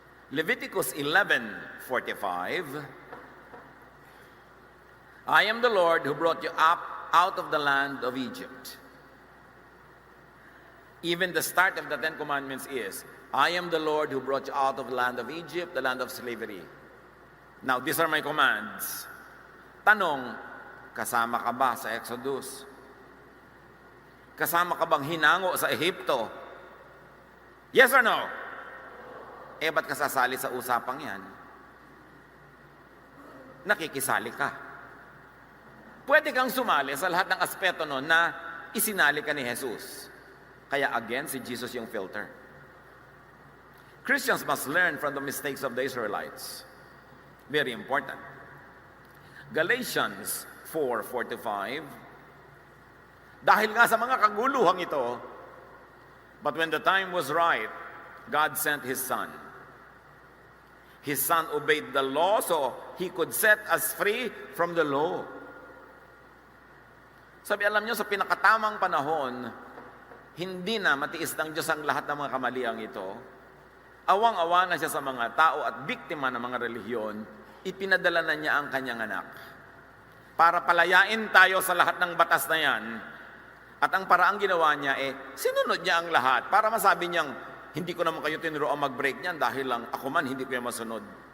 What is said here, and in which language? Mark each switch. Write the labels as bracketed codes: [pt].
[en] Leviticus 11:45, I am the Lord who brought you up out of the land of Egypt. Even the start of the Ten Commandments is, I am the Lord who brought you out of the land of Egypt, the land of slavery. Now, these are my commands. [tl] Tanong, kasama ka ba sa Exodus? Kasama ka bang hinango sa Ehipto? [en] Yes or no? [tl] Ba't ka sasali sa usapang yan? Nakikisali ka. Pwede kang sumali sa lahat ng aspeto nun na isinali ka ni Jesus. Kaya again, si Jesus yung filter. [en] Christians must learn from the mistakes of the Israelites. Very important. Galatians 4:4-5, [tl] dahil nga sa mga kaguluhang ito, [en] but when the time was right, God sent His Son. His Son obeyed the law so He could set us free from the law. [tl] Sabi, alam nyo, sa pinakatamang panahon, hindi na matiis ng Diyos ang lahat ng mga kamaliang ito. Awang-awa na siya sa mga tao at biktima ng mga relihiyon, ipinadala na niya ang kanyang anak. Para palayain tayo sa lahat ng batas na yan. At ang paraang ginawa niya, sinunod niya ang lahat para masabi niyang, hindi ko naman kayo tinuruan mag-break niyan dahil lang ako man hindi ko yung masunod.